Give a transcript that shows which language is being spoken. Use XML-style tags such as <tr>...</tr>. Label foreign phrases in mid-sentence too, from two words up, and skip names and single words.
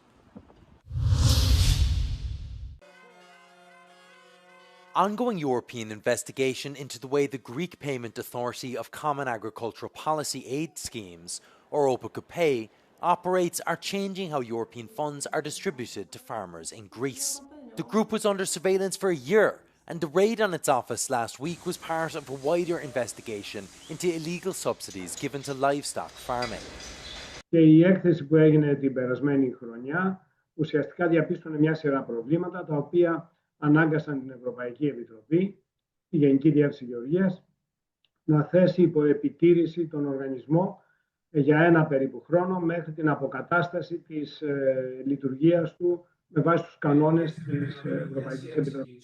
<en>Ongoing European investigation into the way the Greek Payment Authority of Common Agricultural Policy aid schemes, or OPACOPAE, operates are changing how European funds are distributed to farmers in Greece. The group was under surveillance for a year, and the raid on its office last week was part of a wider investigation into illegal subsidies given to livestock farming.</en> <el>Και η έκθεση που έγινε την περασμένη χρονιά ουσιαστικά διαπίστωνε μια σειρά προβλήματα τα οποία ανάγκασαν την Ευρωπαϊκή Επιτροπή, τη Γενική Διεύθυνση Γεωργίας, να θέσει υπό επιτήρηση τον οργανισμό για ένα περίπου χρόνο μέχρι την αποκατάσταση της λειτουργίας του με βάση τους κανόνες της Ευρωπαϊκής Επιτροπής.</el>